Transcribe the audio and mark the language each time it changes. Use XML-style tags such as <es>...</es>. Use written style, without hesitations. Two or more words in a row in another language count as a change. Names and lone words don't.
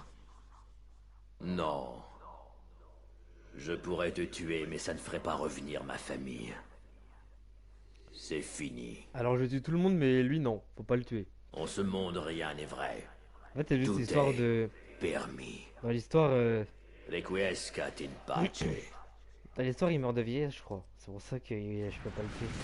<fr>Non. Je pourrais te tuer, mais ça ne ferait pas revenir ma famille. C'est fini. Alors je tue tout le monde, mais lui non, faut pas le tuer. En ce monde, rien n'est vrai. En fait, c'est juste Tout l'histoire est de. permis. Dans l'histoire.</fr> <la>Requiescat in pace.</la> <fr>Dans l'histoire, il meurt de vieillesse, je crois. C'est pour ça que je peux pas le tuer.</fr>